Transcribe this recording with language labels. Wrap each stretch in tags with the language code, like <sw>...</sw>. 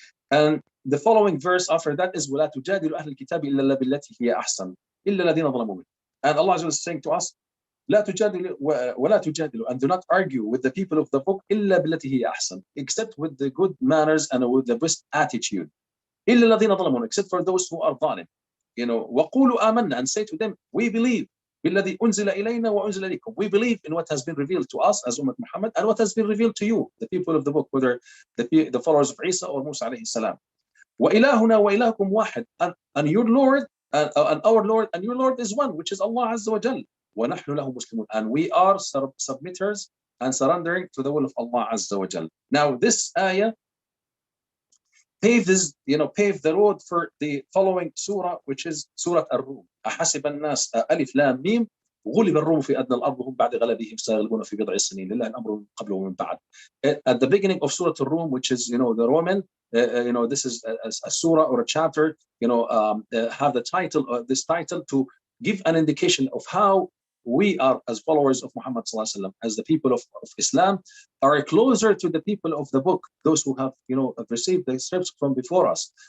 <en>And the following verse after that is</en> <ar>وَلَا تُجَادِلُ أَهْلَ الْكِتَابِ إِلَّا بِالَّتِي هِيَ أَحْسَنُ إِلَّا الَّذِينَ ظَلَمُوا مِنْهُمْ.</ar> <en>And Allah is saying to us,</en> <ar>لَا تُجَادِلُ وَلَا تُجَادِلُ,</ar> <en>and do not argue with the people of the book</en> <ar>إِلَّا بِالَّتِي هِيَ أَحْسَنُ,</ar> <en>except with the good manners and with the best attitude.</en> <ar>إِلَّا الَّذِينَ ظَلَمُوا,</ar> <en>except for those who are ظالم.</en> <ar>وَقُولُوا آمَنَّا,</ar> <en>and say to them, we believe.</en> <ar>بِالَّذِي أُنزِلَ إِلَيْنَا وَأُنزِلَ إِلَيْكُمْ,</ar> <en>we believe in what has been revealed to us as Ummah Muhammad and what has been revealed to you, the people of the book, whether the followers of Isa or Musa alayhi salam.</en> <ar>وَإِلَهُنَا وَإِلَهُكُمْ وَاحِدٌ,</ar> <en>and your Lord and our Lord and your Lord is one, which is Allah Azza wa Jal.</en> <ar>وَنَحْنُ لَهُ مُسْلِمُونَ,</ar> <en>and we are submitters and surrendering to the will of Allah Azza wa Jal. Now this ayah pave the road for the following surah, which is Surah Ar-Rum.</en> <ar>أحسب الناس ألف لام ميم غلب الروم في أدنى الأرض وهم بعد غلبهم سيغلبون في بضع سنين لله الأمر من قبل ومن بعد.</ar> <en>At the beginning of Surah Ar-Rum, which is the Roman, this is a surah or a chapter, have the title, this title to give an indication of how we are, as followers of Muhammad sallallahu alaihi wasallam, as the people of Islam, are closer to the people of the book, those who have have received the scripts from before us.</en>